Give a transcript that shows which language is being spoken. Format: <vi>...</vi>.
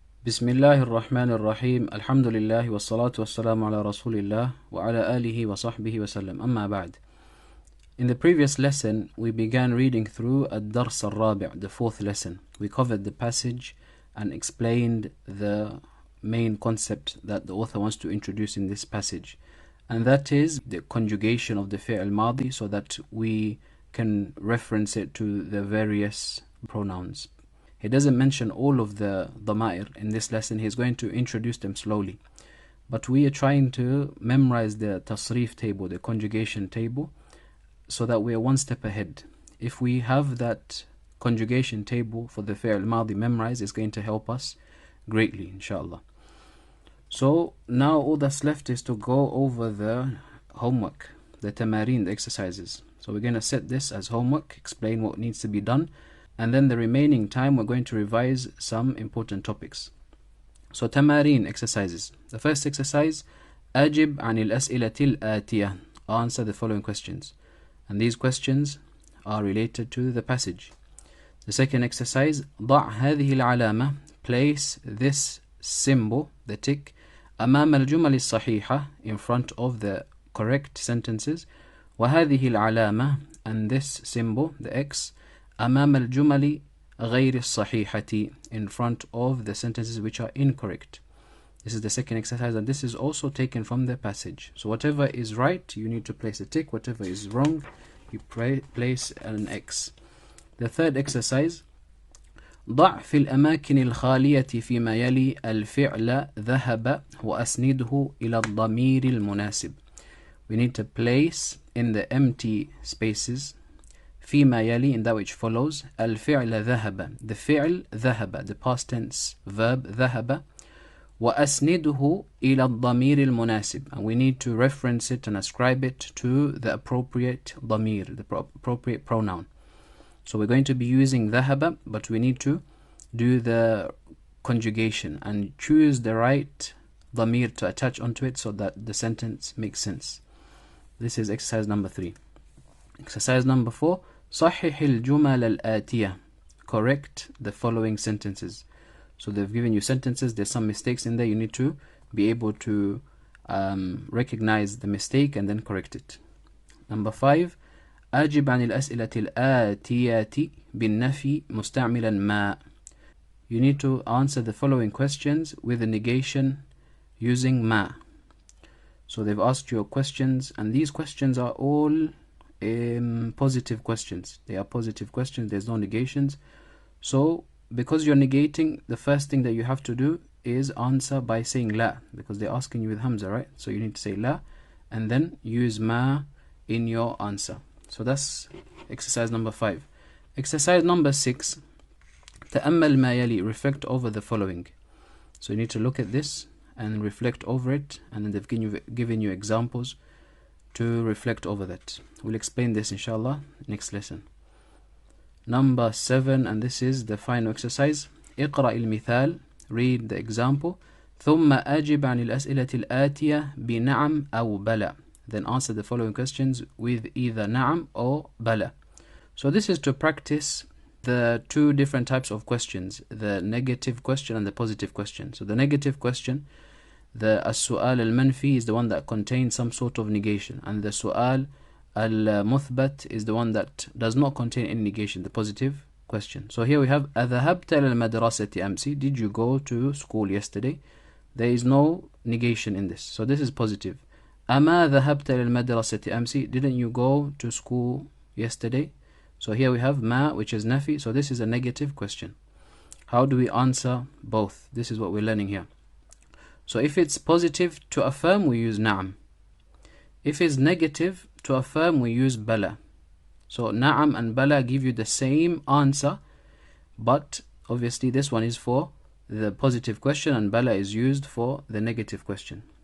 <ar>بسم الله الرحمن الرحيم الحمد لله والصلاة والسلام على رسول الله وعلى آله وصحبه وسلم أما بعد.</ar> <en>In the previous lesson we began reading through</en> <ar>الدرس الرابع,</ar> <en>the fourth lesson. We covered the passage and explained the main concept that the author wants to introduce in this passage, and that is the conjugation of the fi'l madi, so that we can reference it to the various pronouns. He doesn't mention all of the dhama'ir in this lesson. He's going to introduce them slowly. But we are trying to memorize the tasrif table, the conjugation table, so that we are one step ahead. If we have that conjugation table for the fi'l madi memorized, it's going to help us greatly, inshallah. So now all that's left is to go over the homework, the tamareen, the exercises. So we're going to set this as homework, explain what needs to be done, and then the remaining time we're going to revise some important topics. So tamareen, exercises. The first exercise,</en> <ar>أجب عن الأسئلة الآتية.</ar> <en>Answer the following questions. And these questions are related to the passage. The second exercise,</en> <ar>ضع هذه العلامة.</ar> <en>Place this symbol, the tick,</en> <ar>أمام الجمل الصحيحة,</ar> <en>in front of the correct sentences.</en> <ar>وهذه العلامة,</ar> <en>and this symbol, the X,</en> <ar>أمام الجمل غير الصحيحة,</ar> <en>in front of the sentences which are incorrect. This is the second exercise, and this is also taken from the passage. So whatever is right, you need to place a tick. Whatever is wrong, you place an X. The third exercise,</en> <ar>ضع في الأماكن الخالية فيما يلي الفعل ذهب وأسنده إلى الضمير المناسب.</ar> <en>We need to place in the empty spaces</en> <ar>فيما يلي,</ar> <en>in that which follows,</en> <ar>الفعل ذهب,</ar> <en>the فعل ذهب, the past tense verb ذهب,</en> <ar>وأسنده إلى الضمير المناسب,</ar> <en>and we need to reference it and ascribe it to the appropriate ضمير, the appropriate pronoun. So we're going to be using ذهب, but we need to do the conjugation and choose the right ضمير to attach onto it so that the sentence makes sense. This is exercise number 3. Exercise number 4,</en> <ar>صحح الجمل الآتية.</ar> <en>Correct the following sentences. So they've given you sentences, there's some mistakes in there, you need to be able to recognize the mistake and then correct it. Number 5,</en> <ar>أجب عن الأسئلة الآتية بالنفي مستعملا ما.</ar> <en>You need to answer the following questions with a negation using ma. So they've asked you questions, and these questions are all positive questions. They are positive questions, there's no negations. So because you're negating, the first thing that you have to do is answer by saying la, because they're asking you with hamza, right? So you need to say la and then use ma in your answer. So that's exercise number 5. Exercise number 6,</en> <ar>تأمل ما يلي.</ar> <en>Reflect over the following. So you need to look at this and reflect over it, and then they've given you examples to reflect over that. We'll explain this inshallah next lesson. Number 7, and this is the final exercise,</en> <ar>اقرأ المثال.</ar> <en>Read the example.</en> <ar>ثم أجب عن الأسئلة الآتية بنعم أو بلى.</ar> <en>Then answer the following questions with either نعم or بلى. So this is to practice the two different types of questions, the negative question and the positive question. So the negative question, the السؤال المنفي, is the one that contains some sort of negation, and the سؤال المثبت is the one that does not contain any negation, the positive question. So here we have</en> <ar>أذهبت إلى المدرسة أمس.</ar> <en>Did you go to school yesterday? There is no negation in this, so this is positive.</en> <ar>أما ذهبت إلى المدرسة أمس.</ar> <en>Didn't you go to school yesterday? So here we have ma, which is nafi, so this is a negative question. How do we answer both? This is what we're learning here. So if it's positive to affirm, we use na'am. If it's negative to affirm, we use bala. So na'am and bala give you the same answer, but obviously this one is for the positive question and bala is used for the negative question.</en>